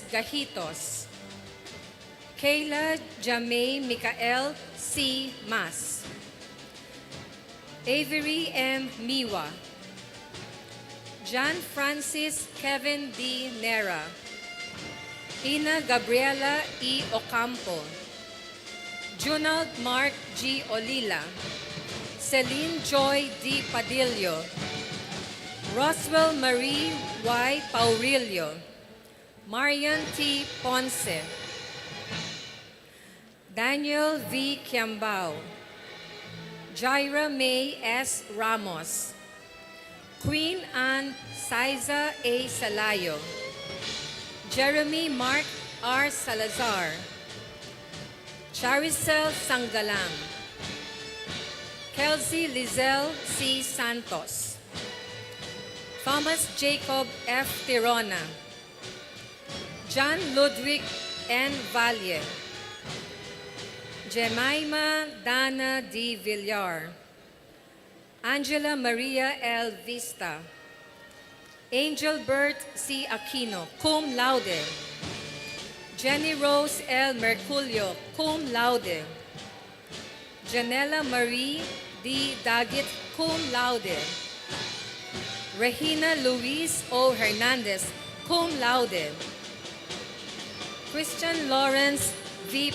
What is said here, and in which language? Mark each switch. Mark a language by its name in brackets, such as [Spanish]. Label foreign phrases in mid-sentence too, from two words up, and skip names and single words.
[English] Gajitos, Kayla Jamay Mikael C. Mas, Avery M. Miwa, John Francis Kevin D. Nera, Ina Gabriela E. Ocampo, Junald Mark G. Olila, Celine Joy D. Padillo, Roswell Marie Y. Paurillo, Marian T. Ponce, Daniel V. Kiambao, Jaira May S. Ramos, Queen Anne Saiza A. Salayo, Jeremy Mark R. Salazar, Charicel Sangalang, Kelsey Lizelle C. Santos, Thomas Jacob F. Tirona, John Ludwig N. Valle, Jemima Dana D. Villar, Angela Maria L. Vista, Angel Bert C. Aquino, [Latin] cum laude, [English] Jenny Rose L. Merculio, [Latin] cum laude, [English] Janela Marie D. Dagit, [Latin] cum laude, [English] Regina Luis O. Hernandez, [Latin] cum laude, [English] Christian Lawrence V.